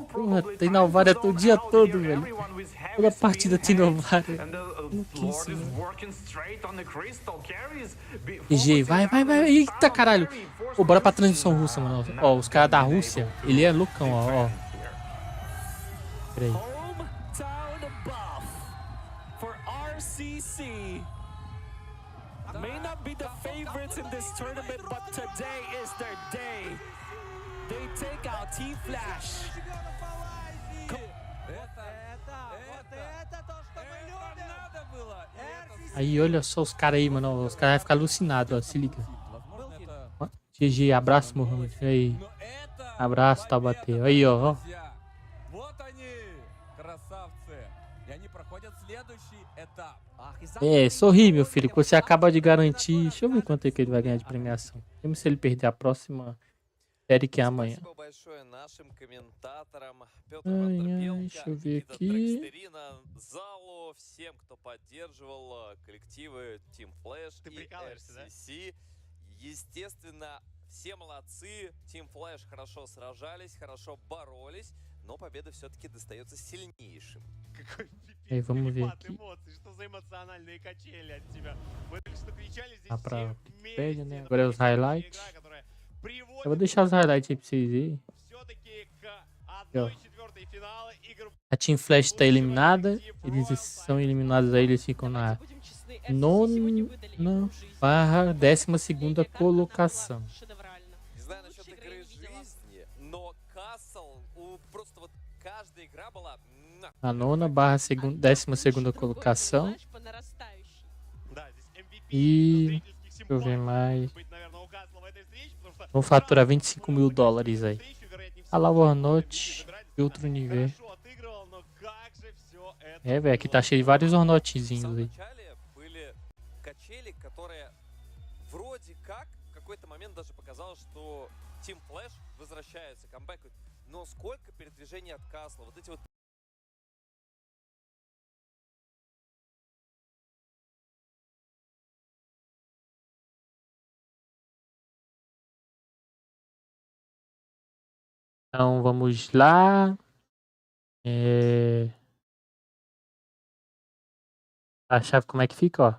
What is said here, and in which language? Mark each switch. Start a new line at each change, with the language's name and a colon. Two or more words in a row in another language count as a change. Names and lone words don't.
Portuguese: Porra, tem Novaria todo dia todo, velho. Toda partida tem Novaria. GG, vai. Eita, caralho. Pô, bora pra transmissão russa, mano. Ó, os caras da Rússia, ele é loucão, ó. Pera aí.
English: May not be the favorites in this tournament, but today is their day. They take out Team Flash.
Portuguese: Aí, olha só os caras aí, mano. Os caras vão ficar alucinados, ó. Se liga. GG, abraço, Mohamed. Aí. Abraço, Taubaté. Aí, ó.
Russian: Друзья, вот они, красавцы. И они проходят следующий этап.
Portuguese: É, sorri, meu filho, que você acaba de garantir. Deixa eu ver quanto é que ele vai ganhar de premiação. Mesmo se ele perder a próxima série que é amanhã.
Russian: Спасибо большое нашим комментаторам. Петр
Portuguese: Ai,
Russian: Вандербелка,
Portuguese: deixa eu ver
Russian: Никита
Portuguese: aqui.
Russian: Драгстерина, залу, всем, кто поддерживал коллективы Team Flash Ты и прикалываешься, да? RCC. Естественно, все молодцы. Team Flash хорошо сражались, хорошо боролись, но победа все-таки достается сильнейшим. Какой
Portuguese: Aí, vamos ver
Russian: перепад
Portuguese: aqui.
Russian: эмоций, что за эмоциональные качели от тебя. Мы только что кричали здесь
Portuguese: Ah, pra
Russian: все
Portuguese: Wikipedia, né?
Russian: вместе. Это
Portuguese: Agora é os потрясающая highlights.
Russian: игра, которая
Portuguese: Eu
Russian: приводит
Portuguese: vou deixar os highlights aí pra vocês verem.
Russian: все-таки к
Portuguese: Ó.
Russian: 1/4 финала игр.
Portuguese: A Team Flash tá eliminada. Eles são eliminados aí, eles ficam na nona barra 12ª colocação.
Russian: Не знаю насчет игры жизни, но Кассел, просто вот каждая игра была...
Portuguese: Na nona barra 12ª colocação. E deixa eu ver mais. Vou faturar $25.000 aí. Ah lá, boa noite. De outro nível. É, velho, aqui tá cheio de vários hornotezinhos aí.
Russian: Были качели, которые вроде как в какой-то момент даже показалось, что Team Flash возвращается, камбэкают. Но сколько передвижений от Касла, вот эти вот...
Portuguese: Então vamos lá. A chave como é que fica, ó.